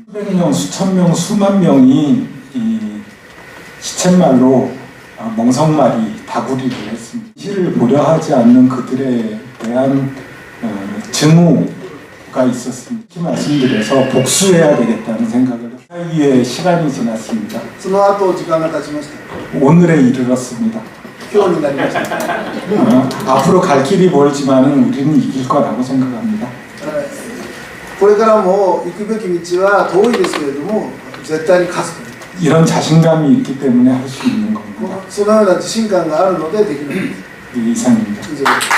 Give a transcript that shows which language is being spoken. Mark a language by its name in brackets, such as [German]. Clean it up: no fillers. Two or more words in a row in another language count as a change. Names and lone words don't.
[Korean] 수백 명, 수천 명, 수만 명이 이 시쳇말로 멍석말이 다구리를 했습니다. 시를 보려 하지 않는 그들에 대한 증오가 있었습니다. 이렇게 말씀드려서 복수해야 되겠다는 생각을 했습니다. 사이에 시간이 지났습니다. [Japanese] その後時間が経ちました。 [Korean] 오늘에 이르렀습니다. [Japanese] 今日になりました。 [Korean] 앞으로 갈 길이 멀지만은 우리는 이길 거라고 생각합니다. [Japanese] これからも行くべき道は遠いですけれども、絶対に勝つ。 [Korean] 이런 자신감이 있기 때문에 할 수 있는 겁니다. [Japanese] そのような自信感があるのでできるんです。 [Korean] 이상입니다. [Japanese] 以上です。